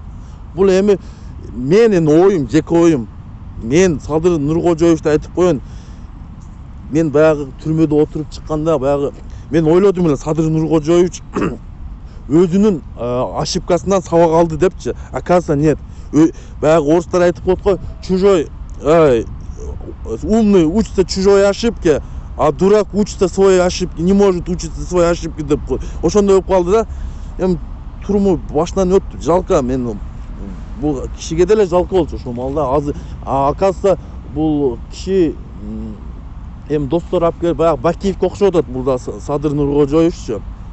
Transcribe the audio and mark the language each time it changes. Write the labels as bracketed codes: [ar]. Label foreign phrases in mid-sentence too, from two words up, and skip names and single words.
[ky] Бул эми менин оюм, жеке оюм. Мен Садыр Нуркожоевди айтып коеюн. Мен баягы түрмөдө отуруп чыкканда, баягы мен ойлодум эле Садыр Нуркожоевич өзүнүн ошибкасынан сабак алды депчи. [ru] Оказывается, нет. [ky] Баягы орустар айтып коет го, [ru] чужой, умный учится чужой ошибке, а дурак учится своей ошибке, не может учиться своей ошибке [ky] деп коет. Ошондой болуп калды да. Эми турму башынан өттү. Жалко, мен бул кишиге деле жалко болчу ошол малда. Азыр оказывается, бул киши эми достор алып келип баягы Бакиевке окшоп атат бул да Садыр Нуркожоевиччи.